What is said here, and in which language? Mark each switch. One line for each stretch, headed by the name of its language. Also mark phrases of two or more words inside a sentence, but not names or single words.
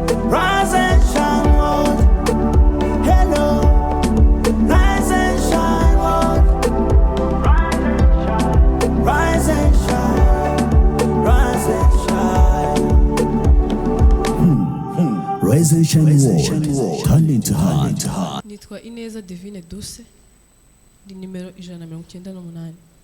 English: Rise and shine, world. Hello. Rise and shine, world. Rise and shine. Rise and shine. Hmm, hmm. Rise and shine, world. Hand into hand.
Kinyarwanda: Nitwa Ineza Divine Duse, ndi nimero ijana na mirongo icyenda n'umunani.